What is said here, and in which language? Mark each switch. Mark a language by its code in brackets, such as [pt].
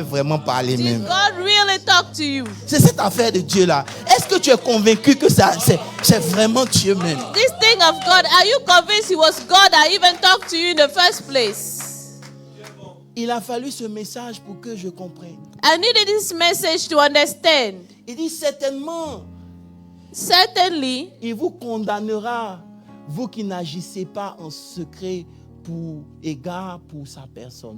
[en] well? [fr] vraiment parlé [en] Did [fr] même? [en] God really talk to you? [fr] C'est cette affaire de Dieu là. Est-ce que tu es convaincu que c'est vraiment Dieu même? [en] This thing of God, are you convinced it was God that even talked to you in the first place? [fr] Il a fallu ce message pour que je comprenne. [en] I needed this message to understand. [fr] Il dit certainement, [en] Certainly, [fr] il vous condamnera, vous qui n'agissez pas en secret pour égard pour sa personne.